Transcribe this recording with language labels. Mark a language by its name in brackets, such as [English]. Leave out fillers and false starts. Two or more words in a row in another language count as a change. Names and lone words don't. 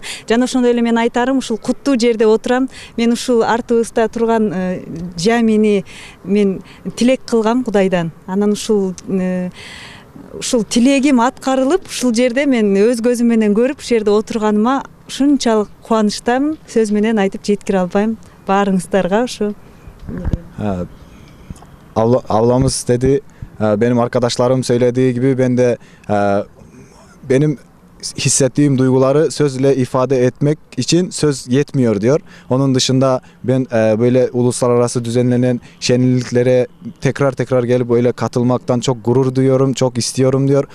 [Kyrgyz] Жана ошондой эле мен айтарым, ушул куттуу жерде отурам. Мен ушул артыбызда турган жамини мен тилек кылгам Кудайдан. Анан ушул тилегим аткарылып, ушул жерде мен өз көзүм менен көрүп, ушул жерде отурганыма ушунчалык кубанычтамын. Сөз менен айтып жеткире албайм баарыңыздарга ушу. [Turkish] Ablamız dedi, benim arkadaşlarım söylediği gibi ben de benim hissettiğim duyguları sözle ifade etmek için söz yetmiyor diyor. Onun dışında ben böyle uluslararası düzenlenen şenliklere tekrar gelip böyle katılmaktan çok gurur duyuyorum, çok istiyorum diyor.